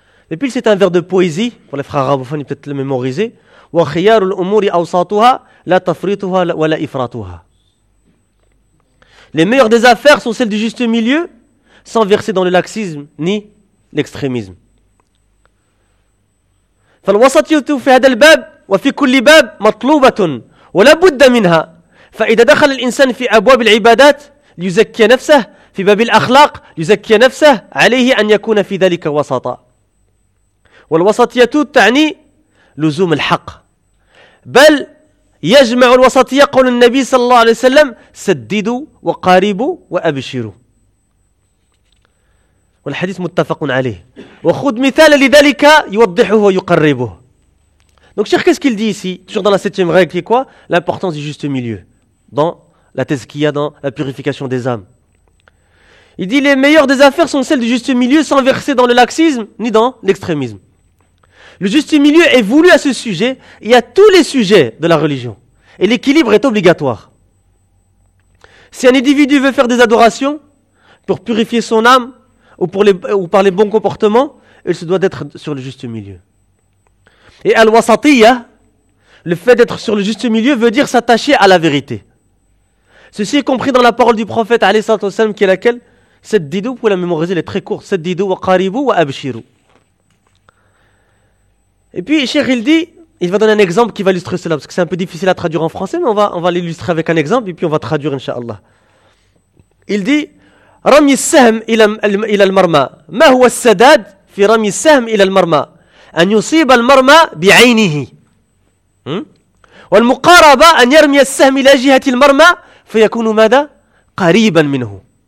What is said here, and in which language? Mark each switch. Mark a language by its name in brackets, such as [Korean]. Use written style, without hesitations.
[French] Et puis, c'est un vers de poésie, pour les frères arabophones, peut-être le mémoriser. [Arabic] وَخِيَارُ الْأُمُورِ أَوْسَاطُهَا لَا تَفْرِطُهَا وَلَا إِفْرَاطُهَا. [French] Les meilleures des affaires sont celles du juste milieu, sans verser dans le laxisme ni l'extrémisme. [Arabic] فالوسطية في هذا الباب وفي كل باب مطلوبة ولا بد منها فإذا دخل الإنسان في أبواب العبادات ليزكي نفسه في باب الأخلاق ليزكي نفسه عليه أن يكون في ذلك وسطا والوسطية تعني لزوم الحق بل يجمع الوسطية قول النبي صلى الله عليه وسلم سددوا وقاربوا وأبشروا والحديث متفق عليه وخذ مثال لذلك يوضحه ويقربه. [French] Donc Cheikh, qu'est-ce qu'il dit ici? Toujours dans la septième règle, qui est quoi? L'importance du juste milieu dans la tazkiyah, dans la purification des âmes. Il dit les meilleures des affaires sont celles du juste milieu sans verser dans le laxisme ni dans l'extrémisme. Le juste milieu est voulu à ce sujet et à tous les sujets de la religion. Et l'équilibre est obligatoire. Si un individu veut faire des adorations pour purifier son âme ou par les bons comportements, il se doit d'être sur le juste milieu. Et al-wasatiyah, le fait d'être sur le juste milieu veut dire s'attacher à la vérité. Ceci est compris dans la parole du prophète alayhi salatu wasalam, qui est laquelle? Saddidu, vous pouvez la mémoriser, elle est très courte. [Arabic] Saddidu wa qaribu wa abshiru. [French] Et puis, Cheikh, il dit, il va donner un exemple qui va illustrer cela, parce que c'est un peu difficile à traduire en français, mais on va l'illustrer avec un exemple, et puis on va traduire, inshallah. Il dit, [Arabic] رمي السهم إلى المرمى ما هو السداد في رمي السهم إلى المرمى أن يصيب المرمى بعينه والمقاربة أن يرمي السهم إلى جهة المرمى فيكون ماذا قريبا منه.